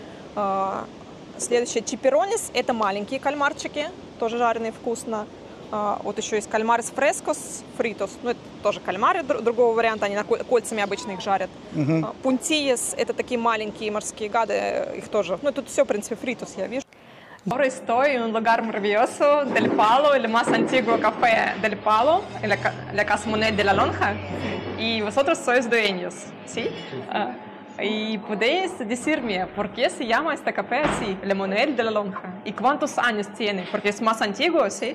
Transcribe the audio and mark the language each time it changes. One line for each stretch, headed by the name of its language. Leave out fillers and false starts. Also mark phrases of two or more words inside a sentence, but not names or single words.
Russian: Следующее чиперонис, это маленькие кальмарчики, тоже жареные вкусно. Вот еще есть
Spanish: calamares frescos, fritos,
Russian: ну это тоже кальмары другого варианта, они кольцами обычно их жарят. Пунтиес — это такие маленькие морские гады, их тоже, ну тут все, в принципе, фритос я вижу.
Spanish: Ahora estoy en un lugar maravilloso del Palo, el más antiguo café del Palo, la Casa Monet de la Lonja, y vosotros sois dueños, ¿sí? Y podéis decirme por qué se llama este café así, el Monet de la Lonja, y cuántos años tiene, porque es más antiguo, ¿sí?